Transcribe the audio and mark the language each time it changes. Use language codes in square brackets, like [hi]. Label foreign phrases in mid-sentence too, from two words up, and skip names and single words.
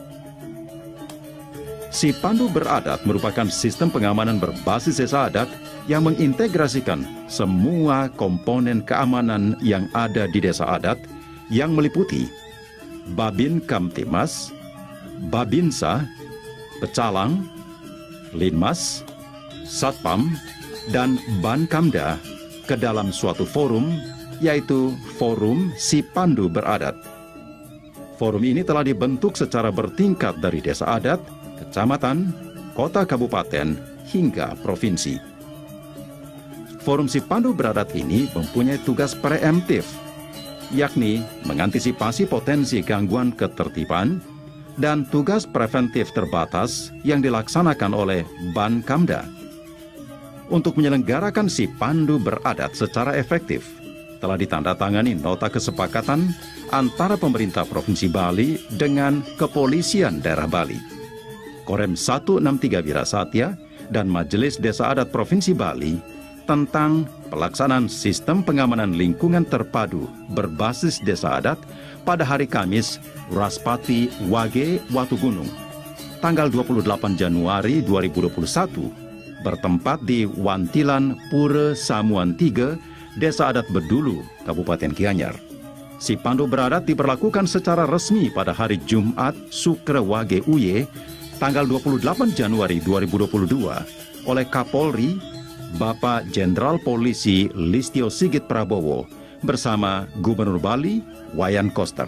[id] Sipandu Beradat merupakan sistem pengamanan berbasis desa adat yang mengintegrasikan semua komponen keamanan yang ada di desa adat yang meliputi Babin Kamtimas, Babinsa, Pecalang, Linmas, Satpam, dan Bankamda ke dalam suatu forum, yaitu Forum Sipandu Beradat. Forum ini telah dibentuk secara bertingkat dari desa adat, kecamatan, kota kabupaten, hingga provinsi. Forum Sipandu Beradat ini mempunyai tugas preemptif, yakni mengantisipasi potensi gangguan ketertiban, dan tugas preventif terbatas yang dilaksanakan oleh Bankamda. Untuk menyelenggarakan Sipandu Beradat secara efektif, telah ditandatangani nota kesepakatan antara pemerintah Provinsi Bali dengan Kepolisian Daerah Bali, Korem 163 Wirasatya, dan Majelis Desa Adat Provinsi Bali tentang pelaksanaan sistem pengamanan lingkungan terpadu berbasis desa adat pada hari Kamis Raspati Wage Watugunung, tanggal 28 Januari 2021, bertempat di Wantilan Pura Samuan 3, Desa Adat Bedulu, Kabupaten Gianyar. Sipandu Beradat diberlakukan secara resmi pada hari Jumat Sukra Wage Uye, tanggal 28 Januari 2022 oleh Kapolri Bapak Jenderal Polisi Listio Sigit Prabowo bersama Gubernur Bali Wayan Koster.